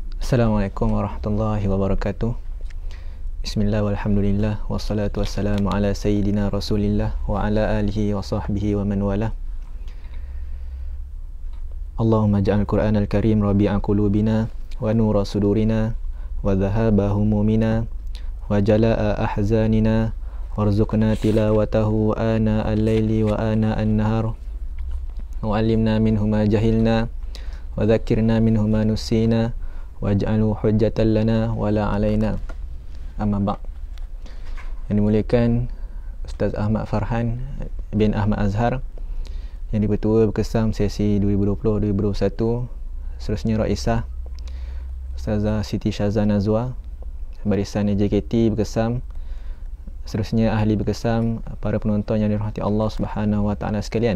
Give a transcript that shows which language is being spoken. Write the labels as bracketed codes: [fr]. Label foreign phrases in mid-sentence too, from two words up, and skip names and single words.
[ar] السلام عليكم ورحمة الله وبركاته. بسم الله والحمد لله والصلاة والسلام على سيدنا رسول الله وعلى آله وصحبه ومن والاه. اللهم اجعل القرآن الكريم ربيع قلوبنا ونور صدورنا وذهاب همومنا وجلاء أحزاننا وارزقنا تلاوته آناء الليل وآناء النهار وعلمنا منه ما جهلنا وذكرنا منه ما نسينا واجعله حجة لنا ولا علينا. أما بعد'. [ms] Yang dimuliakan Ustaz Ahmad Farhan bin Ahmad Azhar, yang dipertua berkesam sesi 2020-2021, seterusnya Raisah Ustazah Siti Syazah Nazwa, barisan JKT berkesam, seterusnya ahli berkesam, para penonton yang dirahmati Allah [ar] سبحانه وتعالى [ms] sekalian.